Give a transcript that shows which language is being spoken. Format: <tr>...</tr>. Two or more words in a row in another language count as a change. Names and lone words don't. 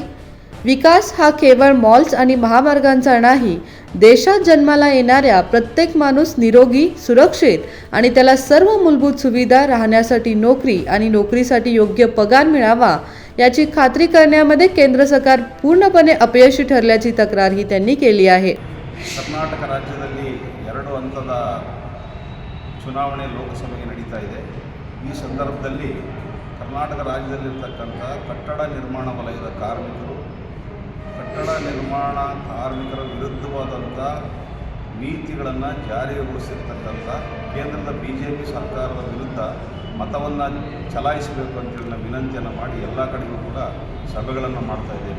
<mr>विकास हा केवळ मॉल्स आणि महामार्गांचा नाही, देशात जन्माला येणाऱ्या प्रत्येक माणूस निरोगी, सुरक्षित आणि त्याला सर्व मूलभूत सुविधा, राहण्यासाठी नोकरी आणि नोकरीसाठी योग्य पगार मिळावा याची खात्री करण्यामध्ये केंद्र सरकार पूर्णपणे अपयशी ठरल्याची तक्रारही त्यांनी केली आहे.</mr> <kn>ಕರ್ನಾಟಕ ರಾಜ್ಯದಲ್ಲಿ 2 ಹಂತದ ಚುನಾವಣೆ ಲೋಕಸಭೆಗೆ ನಡೀತಾ ಇದೆ. ಈ ಸಂದರ್ಭದಲ್ಲಿ ಕರ್ನಾಟಕ ರಾಜ್ಯದಲ್ಲಿರ್ತಕ್ಕಂಥ ಕಟ್ಟಡ ನಿರ್ಮಾಣ ವಲಯದ ಕಾರ್ಮಿಕರು, ಕಟ್ಟಡ ನಿರ್ಮಾಣ ಕಾರ್ಮಿಕರ ವಿರುದ್ಧವಾದಂಥ ನೀತಿಗಳನ್ನು ಜಾರಿಗೊಳಿಸಿರ್ತಕ್ಕಂಥ ಕೇಂದ್ರದ BJP ಸರ್ಕಾರದ ವಿರುದ್ಧ ಮತವನ್ನು ಚಲಾಯಿಸಬೇಕು ಅಂತೇಳಿ ನಾವು ವಿನಂತಿಯನ್ನು ಮಾಡಿ ಎಲ್ಲ ಕಡೆಗೂ ಕೂಡ ಸಭೆಗಳನ್ನು ಮಾಡ್ತಾ ಇದ್ದೇವೆ.</kn>